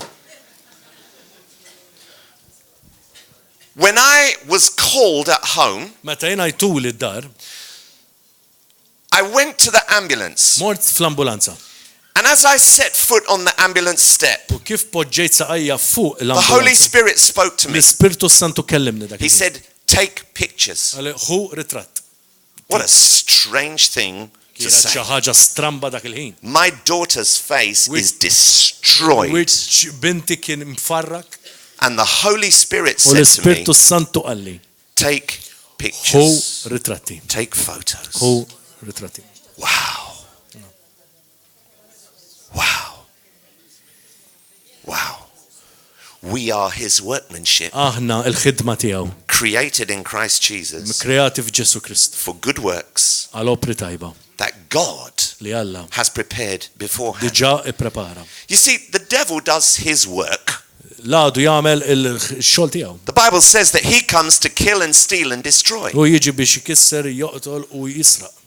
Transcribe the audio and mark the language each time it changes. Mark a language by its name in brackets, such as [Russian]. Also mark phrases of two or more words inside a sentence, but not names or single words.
[English] When I was called at home, I went to the ambulance. [Maltese] Mort fl-ambulanza. [English] And as I set foot on the ambulance step, the Holy Spirit spoke to me. He said, take pictures. What a strange thing to say. [Maltese] Xi ħaġa stramba dak il-ħin. [English] My daughter's face is destroyed. [Maltese] Binti kien mfarrak. [English] And the Holy Spirit said to me, [Maltese] Santu qalli, [English] take pictures. [Maltese] Ritratti. [English] Take photos. [Maltese] Ritratti. [English] Wow. Wow. Wow. We are his workmanship. [Maltese] Aħna il-ħidma tiegħu. [English] Created in Christ Jesus. [Maltese] Kreati f'Ġesu Krist. [English] For good works. [Maltese] Għal opri tajba. [English] That God [Maltese] li Alla [English] has prepared beforehand. [Maltese] Diġà ipprepara. [English] You see, the devil does his work. [Maltese] L-għadu jagħmel il-xogħol tiegħu. [English] The Bible says that he comes to kill and steal and destroy. [Maltese] U jiġi biex ikisser, joqtol u jisraq.